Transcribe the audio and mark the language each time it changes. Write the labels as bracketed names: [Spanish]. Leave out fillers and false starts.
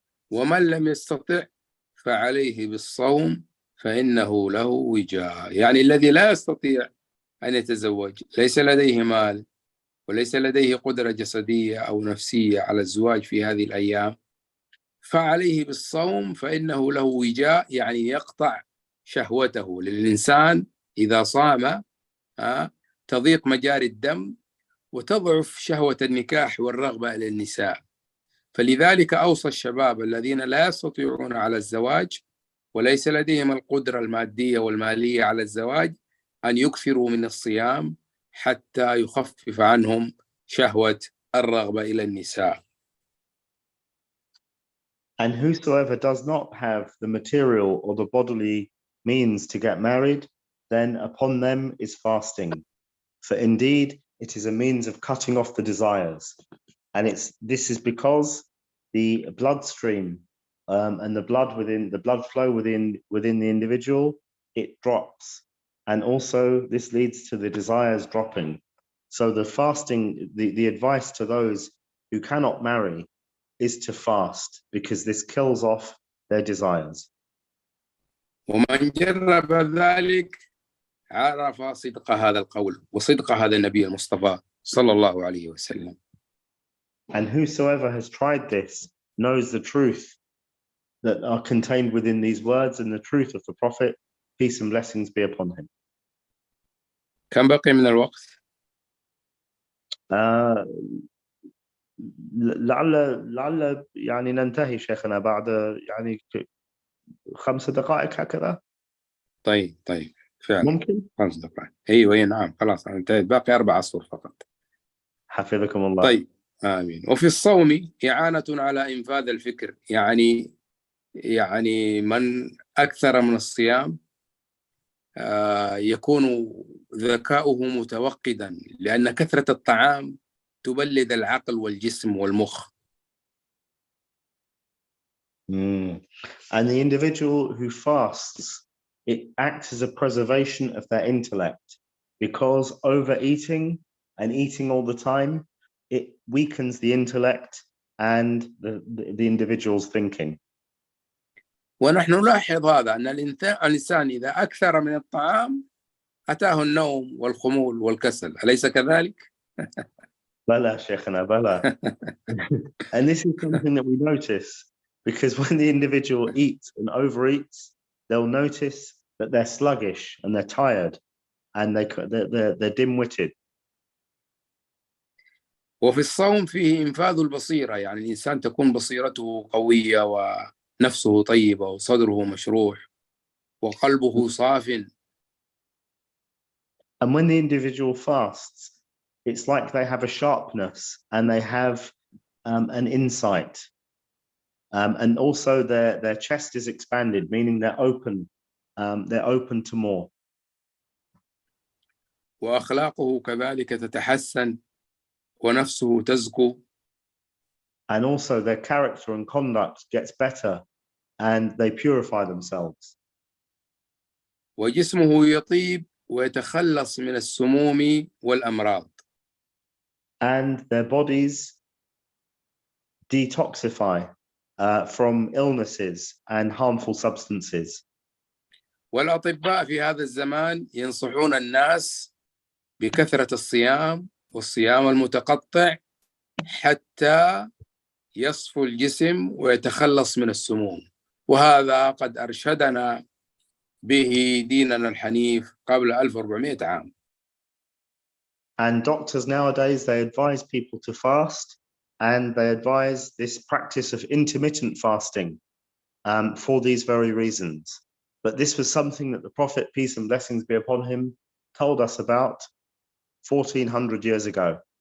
[Arabic] ومن لم يستطع فعليه بالصوم فإنه له وجاء، يعني الذي لا يستطيع أن يتزوج، ليس لديه مال وليس لديه قدرة جسدية أو نفسية على الزواج في هذه الأيام، فعليه بالصوم فإنه له وجاء، يعني يقطع شهوته. للإنسان إذا صام تضيق مجاري الدم وتضعف شهوة النكاح والرغبة إلى النساء. فلذلك أوصى الشباب الذين لا يستطيعون على الزواج وليس لديهم القدرة المادية والمالية على الزواج أن يكثروا من الصيام حتى يخفف عنهم شهوة الرغبة إلى النساء. [English] And whosoever does not have the material or the bodily means to get married, then upon them is fasting. For indeed, it is a means of cutting off the desires. And this is because the bloodstream and the blood flow within the individual, it drops. And also this leads to the desires dropping. So the fasting, the advice to those who cannot marry is to fast, because this kills off their desires. [Arabic] ومن جرب ذلك عرف صدق هذا القول وصدق هذا النبي المصطفى صلى الله عليه وسلم. [English] And whosoever has tried this knows the truth that are contained within these words and the truth of the Prophet, peace and blessings be upon him. [Arabic] كم بقي من الوقت؟ لعل يعني ننتهي شيخنا بعد يعني 5 دقائق هكذا. طيب فعلا ممكن 5 دقائق. ايوه نعم خلاص انتهيت، باقي 4 أسطر فقط. حفظكم الله. طيب آمين. وفي الصوم إعانة على إنفاذ الفكر، يعني من أكثر من الصيام يكون ذكاؤه متوقدا، لأن كثرة الطعام تبلد العقل والجسم والمخ. [English] And the individual who fasts, it acts as a preservation of their intellect, because overeating and eating all the time, it weakens the intellect and the individual's thinking. [Arabic] ونحن نلاحظ هذا أن الإنسان إذا أكثر من الطعام أتاه النوم والخمول والكسل، أليس كذلك؟ بلى شيخنا بلى. [English] And this is something that we notice, because when the individual eats and overeats, they'll notice that they're sluggish and they're tired and they're dim-witted. [Arabic] وفي الصوم فيه إنفاذ البصيرة، يعني الإنسان تكون بصيرته قوية ونفسه طيبة وصدره مشروح وقلبه صاف. [English] And when the individual fasts, it's like they have a sharpness and they have an insight. And also their chest is expanded, meaning they're open to more. [Arabic] وأخلاقه كذلك تتحسن ونفسه تزكو. [English] And also their character and conduct gets better and they purify themselves. [Arabic] وجسمه يطيب ويتخلص من السموم والأمراض. [English] And their bodies detoxify from illnesses and harmful substances. [Arabic] والأطباء في هذا الزمان ينصحون الناس بكثرة الصيام والصيام المتقطع حتى يصفو الجسم ويتخلص من السموم، وهذا قد أرشدنا به ديننا الحنيف قبل 1400 عام. [English] And doctors nowadays, they advise people to fast, and they advise this practice of intermittent fasting for these very reasons. But this was something that the Prophet, peace and blessings be upon him, told us about 1400 years ago.